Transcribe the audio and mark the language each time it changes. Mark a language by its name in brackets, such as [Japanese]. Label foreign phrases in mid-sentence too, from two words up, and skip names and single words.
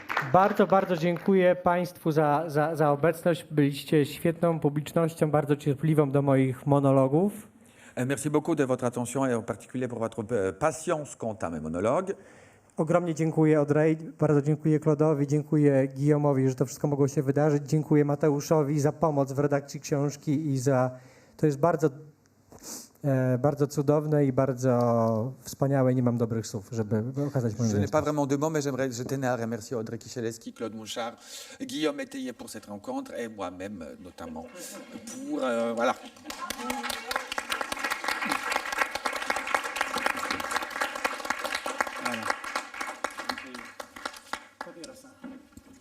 [Polish] Bardzo, bardzo dziękuję Państwu za obecność. Byliście świetną publicznością, bardzo cierpliwą do moich monologów. [French] Merci beaucoup de votre attention et en particulier pour votre patience quant à mes monologues. [Polish] Ogromnie dziękuję Audrey, bardzo dziękuję Claude'owi, dziękuję Guillaume'owi, że to wszystko mogło się wydarzyć. Dziękuję Mateuszowi za pomoc w redakcji książki i to jest bardzo cudowne i bardzo wspaniałe. Nie mam dobrych słów, żeby okazać moją [French] Je n'ai [Polish] wdzięczność. [French] pas vraiment de mots, mais je tenais à remercier Audrey Kichelewski, Claude Mouchard, Guillaume Étayer pour cette rencontre et moi-même notamment pour voilà. Papiera.